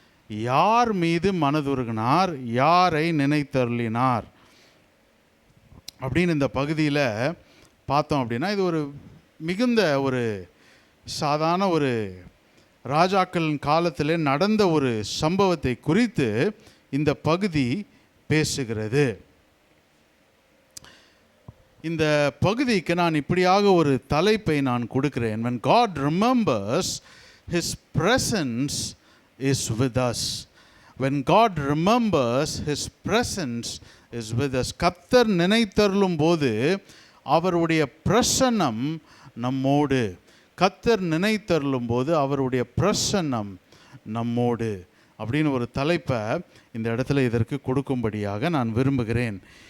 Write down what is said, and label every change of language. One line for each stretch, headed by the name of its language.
Tamil: யார் மீது மனதுருகினார், யாரை நினைத்தருளினார் அப்படின்னு இந்த பகுதியில் பார்த்தோம் அப்படின்னா, இது ஒரு மிகுந்த ஒரு சாதாரண ஒரு ராஜாக்களின் காலத்தில் நடந்த ஒரு சம்பவத்தை குறித்து இந்த பகுதி பேசுகிறது. இந்த பகுதிக்கு நான் இப்படியாக ஒரு தலைப்பை நான் கொடுக்கிறேன்.
English: When God remembers, His presence is with us. When God remembers, His presence is with us.
Tamil: கர்த்தர் நினைத்தருளும் போது அவருடைய பிரசன்னம் நம்மோடு. கர்த்தர் நினைத்தருளும் போது அவருடைய பிரசன்னம் நம்மோடு அப்படின்னு ஒரு தலைப்பை இந்த இடத்துல இதற்கு கொடுக்கும்படியாக நான் விரும்புகிறேன்.